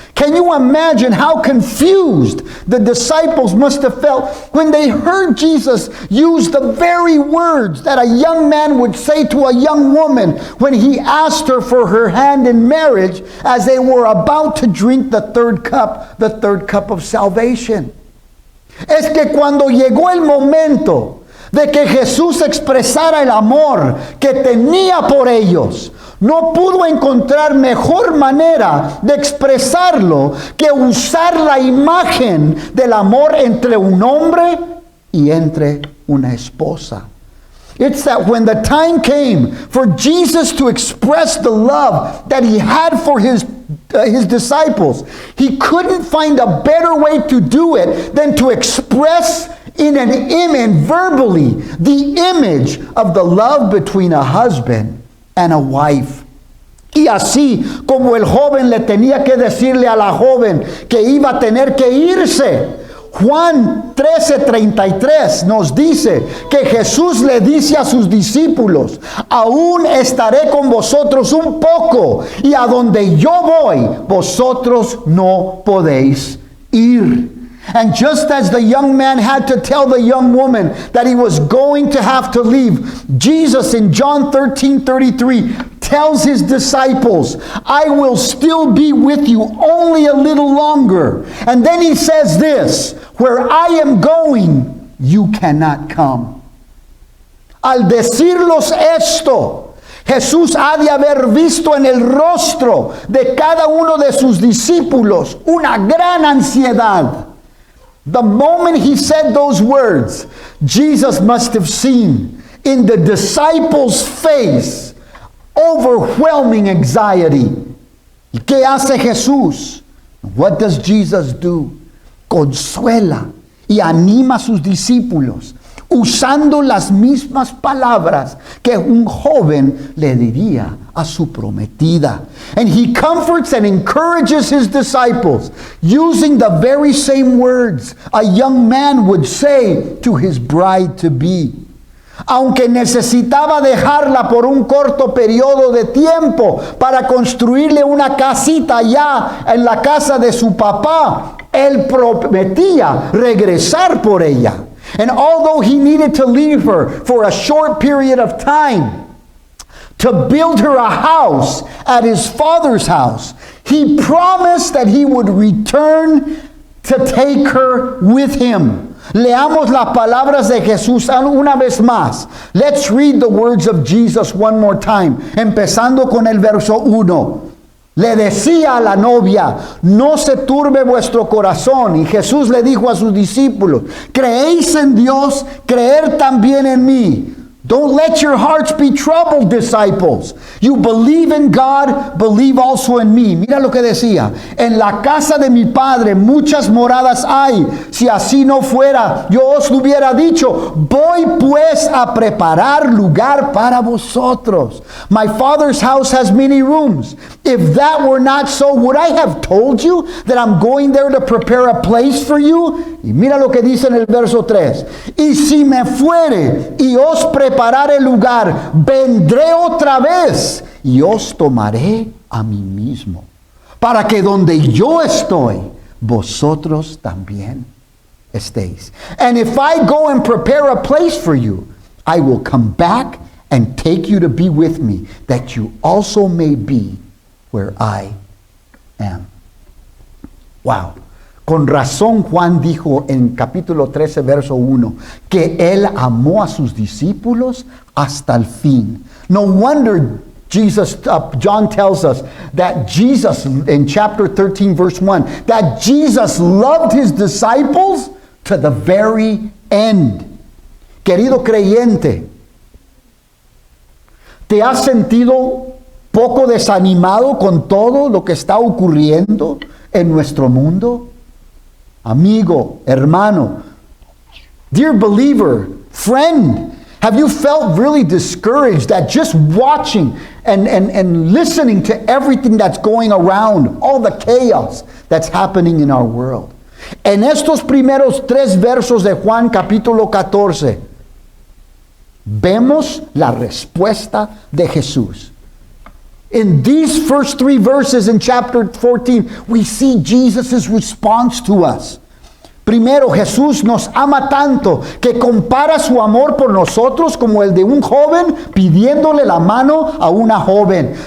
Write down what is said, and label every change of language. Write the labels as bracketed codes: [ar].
[en] Can you imagine how confused the disciples must have felt when they heard Jesus use the very words that a young man would say to a young woman when he asked her for her hand in marriage as they were about to drink the third cup of salvation? [es] Es que cuando llegó el momento de que Jesús expresara el amor que tenía por ellos, no pudo encontrar mejor manera de expresarlo que usar la imagen del amor entre un hombre y entre una esposa. [en] It's that when the time came for Jesus to express the love that he had for his disciples, he couldn't find a better way to do it than to express in an image, verbally, the image of the love between a husband and a wife. [es] Y así como el joven le tenía que decirle a la joven que iba a tener que irse, Juan 13:33 nos dice que Jesús le dice a sus discípulos: aún estaré con vosotros un poco, y a donde yo voy, vosotros no podéis ir. [en] And just as the young man had to tell the young woman that he was going to have to leave, Jesus in John 13:33 tells his disciples, I will still be with you only a little longer. And then he says this, where I am going, you cannot come. [es] Al decirlos esto, Jesús ha de haber visto en el rostro de cada uno de sus discípulos una gran ansiedad. [en] The moment he said those words, Jesus must have seen in the disciples' face overwhelming anxiety. [es] ¿Y qué hace Jesús? [en] What does Jesus do? [es] Consuela y anima a sus discípulos usando las mismas palabras que un joven le diría a su prometida. [en] And he comforts and encourages his disciples using the very same words a young man would say to his bride-to-be. [es] Aunque necesitaba dejarla por un corto periodo de tiempo para construirle una casita allá en la casa de su papá, él prometía regresar por ella. [en] And although he needed to leave her for a short period of time to build her a house at his father's house, he promised that he would return to take her with him. [es] Leamos las palabras de Jesús una vez más. [en] Let's read the words of Jesus one more time, [es] empezando con el verso 1. Le decía a la novia, no se turbe vuestro corazón. Y Jesús le dijo a sus discípulos, creéis en Dios, creer también en mí. [en] Don't let your hearts be troubled, disciples. You believe in God, believe also in me. [es] Mira lo que decía. En la casa de mi Padre muchas moradas hay. Si así no fuera, yo os lo hubiera dicho. Voy pues a preparar lugar para vosotros. [en] My Father's house has many rooms. If that were not so, would I have told you that I'm going there to prepare a place for you? [es] Y mira lo que dice en el verso 3. Y si me fuere y os prepararé lugar, vendré otra vez y os tomaré a mí mismo, para que donde yo estoy, vosotros también estéis. [en] And if I go and prepare a place for you, I will come back and take you to be with me, that you also may be where I am. Wow. [es] Con razón Juan dijo en capítulo 13, verso 1, que él amó a sus discípulos hasta el fin. [en] No wonder John tells us that Jesus, in chapter 13, verse 1, that Jesus loved his disciples to the very end. [es] Querido creyente, ¿te has sentido poco desanimado con todo lo que está ocurriendo en nuestro mundo? amigo, hermano, [en] dear believer, friend, have you felt really discouraged that just watching and listening to everything that's going around, all the chaos that's happening in our world? [es] En estos primeros 3 versos de Juan capítulo 14, vemos la respuesta de Jesús. [en] In these first 3 verses in chapter 14, we see Jesus' response to us. [es] Primero, Jesús nos ama tanto que compara su amor por nosotros como el de un joven pidiéndole la mano a una joven.